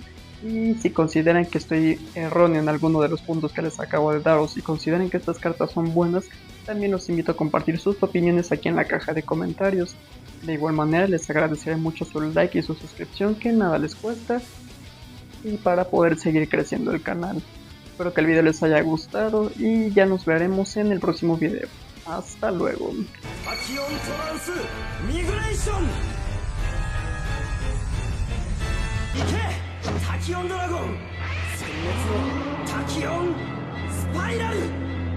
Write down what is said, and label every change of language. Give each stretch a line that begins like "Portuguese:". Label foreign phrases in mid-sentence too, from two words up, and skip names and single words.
Spanish: Y si consideran que estoy erróneo en alguno de los puntos que les acabo de dar, o si consideran que estas cartas son buenas, también los invito a compartir sus opiniones aquí en la caja de comentarios. De igual manera les agradeceré mucho su like y su suscripción, que nada les cuesta, y para poder seguir creciendo el canal. Espero que el video les haya gustado y ya nos veremos en el próximo video. Hasta luego.
Japanese: タキオントランスミグレーション行けタキオンドラゴン殲滅のタキオンスパイラル